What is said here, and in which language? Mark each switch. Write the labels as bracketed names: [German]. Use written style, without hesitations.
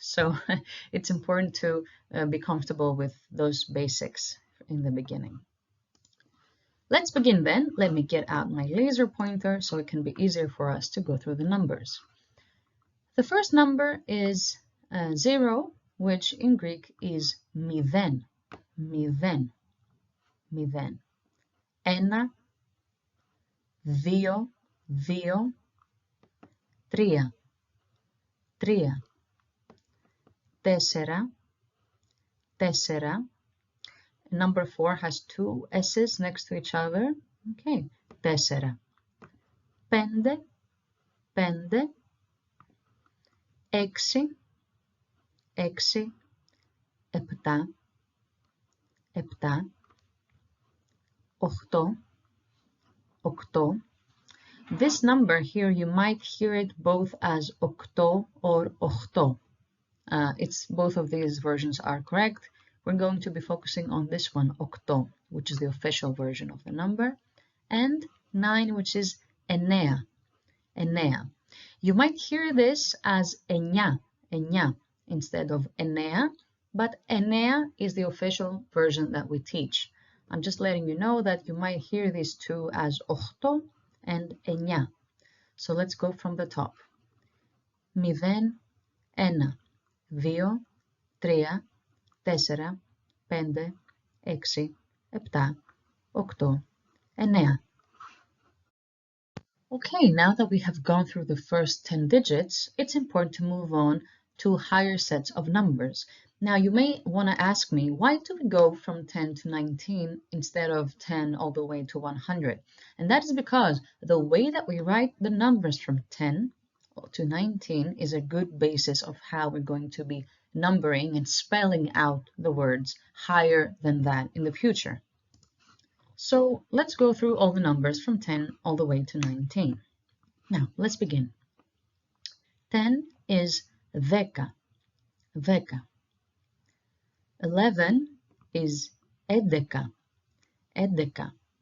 [English] So it's important to be comfortable with those basics in the beginning. Let's begin then. Let me get out my laser pointer so it can be easier for us to go through the numbers. The first number is 0, which in Greek is mηδέν. Mηδέν. Mηδέν. [Greek] Ένα, δύο, δύο, τρία, τρία, τέσσερα, τέσσερα. [English] Number 4 has two S's next to each other. Okay, τέσσερα. [Greek] Πέντε, πέντε, έξι, έξι, επτά, επτά, οχτώ, οκτώ. [English] This number here, you might hear it both as οκτώ or οχτώ. It's both of these versions are correct. We're going to be focusing on this one, οκτώ, which is the official version of the number, and 9, which is εννέα, εννέα. You might hear this as εννιά, εννιά, instead of εννέα, but εννέα is the official version that we teach. I'm just letting you know that you might hear these two as οκτώ and εννιά. So let's go from the top. [Greek] Μηδέν, ένα, δύο, τρία, τέσσερα, πέντε, έξι, επτά, οκτώ, εννέα. [English] Okay, now that we have gone through the first 10 digits, it's important to move on to higher sets of numbers. Now you may want to ask me, why do we go from 10 to 19 instead of 10 all the way to 100? And that is because the way that we write the numbers from 10 to 19 is a good basis of how we're going to be numbering and spelling out the words higher than that in the future. So let's go through all the numbers from 10 all the way to 19. Now let's begin. 10 is δέκα, δέκα. 11 is έντεκα, έντεκα.